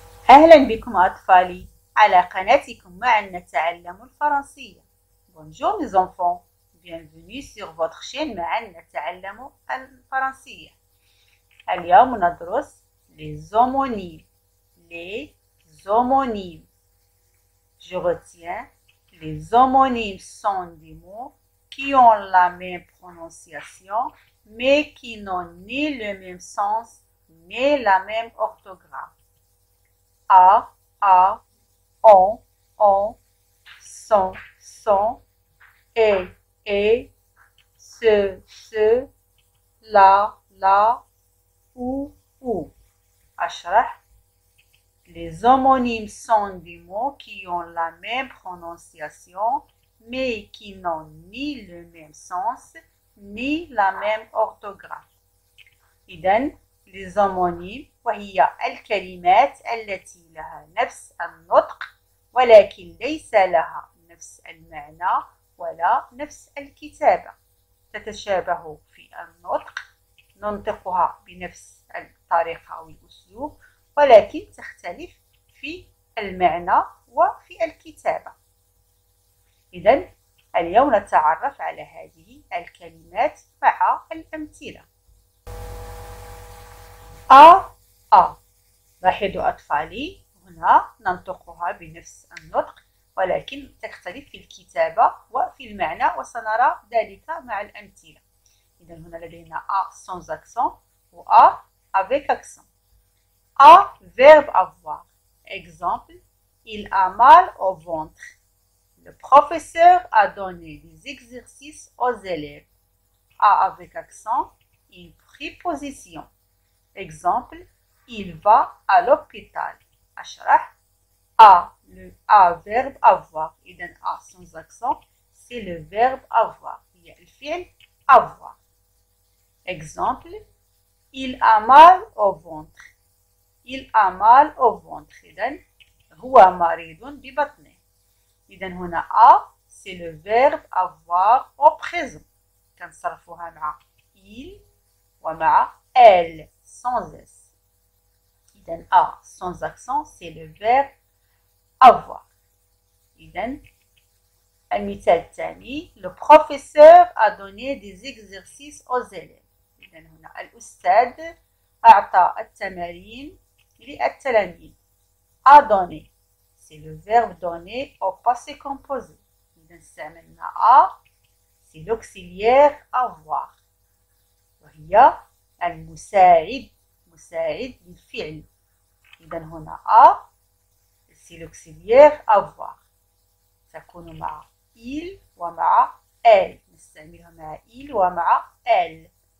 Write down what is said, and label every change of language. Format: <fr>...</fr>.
<ar>أهلا بكم أطفالي على قناتكم معا نتعلم الفرنسية.</ar> <fr>Bonjour mes enfants, bienvenue sur votre chaîne</fr> <ar>معا نتعلم الفرنسية. اليوم ندرس</ar> <fr>les homonymes. Les homonymes. Je retiens, les homonymes sont des mots qui ont la même prononciation mais qui n'ont ni le même sens ni la même orthographe. A, on, son, et, ce, la, ou. أشرح. Les homonymes sont des mots qui ont la même prononciation mais qui n'ont ni le même sens ni la même orthographe.</fr> <ar>إذن</ar> <fr>les homonymes</fr> <ar>وهي الكلمات التي لها نفس النطق ولكن ليس لها نفس المعنى ولا نفس الكتابة. تتشابه في النطق، ننطقها بنفس الطريقة أو الأسلوب، ولكن تختلف في المعنى وفي الكتابة. إذن اليوم نتعرف على هذه الكلمات مع الأمثلة. لاحظوا أطفالي، هنا ننطقها بنفس النطق ولكن تختلف في الكتابة وفي المعنى، وسنرى ذلك مع الأمثلة. إذا هنا لدينا</ar> <fr>sans accent</fr> <ar>و</ar> <fr>avec accent. verbe avoir. Exemple, il a mal au ventre. Le professeur a donné des exercices aux élèves. Avec accent, une préposition. Exemple, il va à l'hôpital. أشرح. Le verbe avoir. إذن sans accent, c'est le verbe avoir.</fr> <ar>هي الفعل avoir.</ar> <fr>Exemple, il a mal au ventre. Il a mal au ventre.</fr> <ar>إذن هو مريض ببطنه.</ar> <fr>إذن هنا c'est le verbe avoir au présent.</fr> <ar>كنصرفوها مع il ومع elle sans s.</ar> <fr>إذن sans accent c'est le verbe avoir.</fr> <ar>إذن المثال الثاني,</ar> <fr>le professeur a donné des exercices aux élèves.</fr> <ar>إذن هنا الأستاذ أعطى التمارين للتلاميذ.</ar> <fr>A donné c'est le verbe donner au passé composé.</fr> <ar>إذن استعملنا</ar> <fr>c'est l'auxiliaire avoir</fr> <ar>وهي المساعد، مساعد للفعل. إذا هنا</ar> <fr>c'est l'auxiliaire avoir،</fr> <ar>تكون مع il ومع elle، نستعملها مع il ومع elle.</ar>